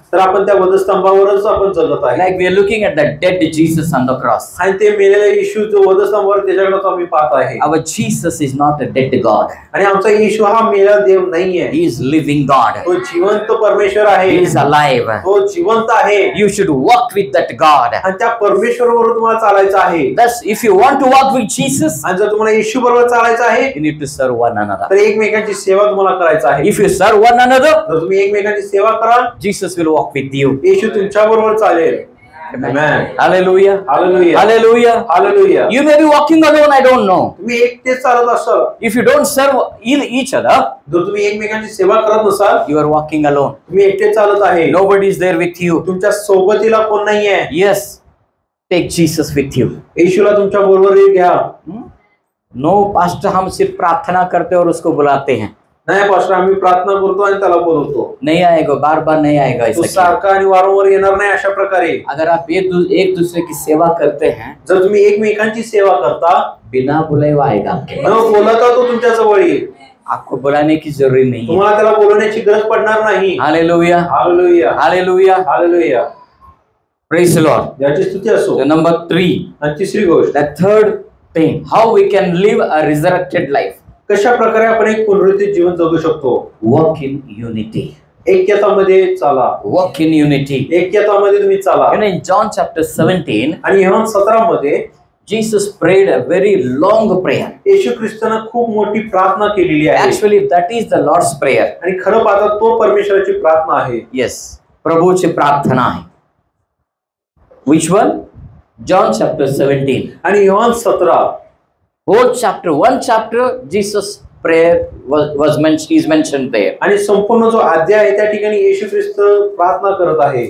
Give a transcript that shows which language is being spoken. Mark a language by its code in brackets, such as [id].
[mr] तर आपण त्या वधस्तंभावरच आपण जगत आहे. [en] Like we are looking at the dead Jesus on the cross. [mr] आणि ते मेलेले येशू जो वधस्तंभावर त्याच्याकडे आम्ही पाहत आहे. [en] Our Jesus is not a dead God. [mr] आणि आमचा येशू हा मेला देव नाहीये. [en] He is living God. [mr] तो जिवंत परमेश्वर आहे. [en] He is alive. [mr] तो जिवंत आहे. [en] You should walk with that God. [mr] आणि त्या परमेश्वराबरोबर तुम्हाला चालायचं आहे. [en] Thus, if you want to walk with Jesus, [mr] आणि जर तुम्हाला येशू बरोबर चालायचं आहे, [en] you need to serve one another. [mr] तर एकमेकांची सेवा तुम्हाला करायचं आहे. [en] If you serve one another, [mr] जर तुम्ही एकमेकांची सेवा कराल, [en] Jesus will walk with you. [mr] येशू तुमच्या बरोबर चालेल. [en] Amen. Hallelujah. Hallelujah. Hallelujah. Hallelujah. You may be walking alone, I don't know. [mr] तुम्ही एकटेच चालत असाल, [en] If you don't serve each other, [mr] जर तुम्ही एकमेकांची सेवा करत नसाल, [en] you are walking alone. [mr] तुम्ही एकटे चालत आहे. [en] Nobody is there with you. [mr] तुमच्या सोबतीला कोण नाहीये. [en] Yes, take Jesus with you. [mr] येशूला तुमच्या बरोबर घ्या. [en] No, pastor, [hi] हम सिर्फ प्रार्थना करते और उसको बुलाते हैं. [mr] नाही पास्टर, आम्ही प्रार्थना करतो आणि त्याला बोलवतो. [hi] नहीं आएगा, बार बार नहीं आएगा. [mr] तो [hi] ऐसा [mr] सारखा आणि वारंवार येणार नाही. अशा प्रकारे [hi] अगर आप एक दूसरे की सेवा करते हैं, [mr] जर तुम्ही एकमेकांची सेवा करता, [hi] बिना बुलाए वो आएगा आपके [mr] न [hi] पास. [mr] बोलता तो तुमच्या जवळ येईल. [hi] आपको बुलाने की जरूरी नहीं है. [mr] तुम्हाला त्याला बोलवण्याची गरज पडणार नाही. Hallelujah. Hallelujah. Hallelujah. Hallelujah. [en] Praise the Lord. [mr] याची स्तुती असो. [en] So number 3. [mr] आणि तिसरी गोष्ट, [en] The third thing, how we can live a resurrected life. [mr] कशा प्रकारे आपण एक पुनरुत्थित जीवन जगू शकतो. [en] Walk in unity. [mr] ऐक्यतामध्ये चाला. [en] Walk in unity. [mr] ऐक्यतामध्ये तुम्ही चाला. [en] You know, in John chapter 17, [mr] आणि योहान 17 मध्ये [en] Jesus prayed a very long prayer. [mr] येशू ख्रिस्तानं खूप मोठी प्रार्थना केलेली आहे. [en] Actually, that is the Lord's prayer. [mr] आणि खरं पाहता तो परमेश्वराची प्रार्थना आहे. Yes, प्रभूची प्रार्थना आहे. [en] Which one? John chapter 17. [mr] आणि Yohan 17 [en] Whole chapter, one chapter, Jesus' prayer is mentioned there. [mr] आणि संपूर्ण जो अध्याय आहे त्या ठिकाणी येशू ख्रिस्त प्रार्थना करत आहे.